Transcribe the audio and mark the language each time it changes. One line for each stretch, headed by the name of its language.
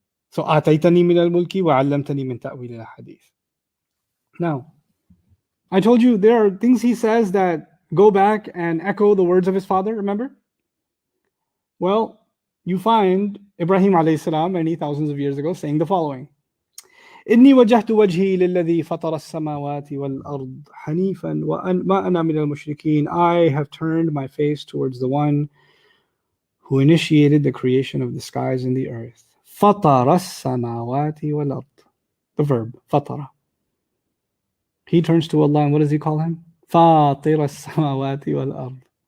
Arabic: So, آتَيْتَنِي مِنَ الْمُلْكِ وَعَلَّمْتَنِي مِنْ تَأْوِيلِ الْأَحَادِيثِ.
English: Now, I told you there are things he says that go back and echo the words of his father, remember? Well, you find Ibrahim alayhi salam many thousands of years ago saying the following.
Arabic: إني وجهت وجهي للذي فطر السماوات والأرض حنيفا وما أنا من المشركين.
English: I have turned my face towards the one who initiated the creation of the skies and the earth.
Arabic: فطر السماوات والأرض.
English: The verb, فطر. He turns to Allah and what does he call him?
Arabic: فاطر السماوات والأرض.